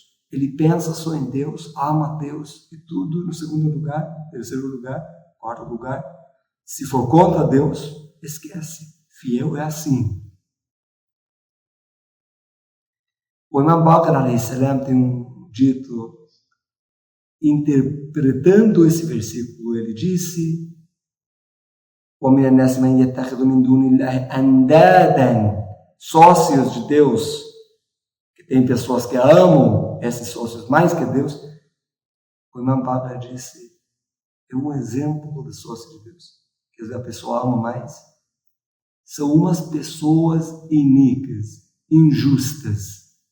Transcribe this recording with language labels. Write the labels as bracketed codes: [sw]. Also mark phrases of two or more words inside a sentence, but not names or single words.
[pt] Ele pensa só em Deus, ama Deus, e tudo no segundo lugar, terceiro lugar, quarto lugar. Se for contra Deus, esquece. Fiel é assim. O Imam Baqir [ar] عليه السلام [pt] tem um dito, interpretando esse versículo, ele disse: [ar] وَمِنَ النَّاسِ مَنْ يَتَّخِذُ مِنْ دُونِ اللَّهِ أَنْدَادًا, [pt] sócios de Deus. Tem pessoas que amam esses sócios mais que Deus. O Imam Baqir disse, é um exemplo de sócio de Deus. Quer dizer, a pessoa ama mais. São umas pessoas iníquas, injustas.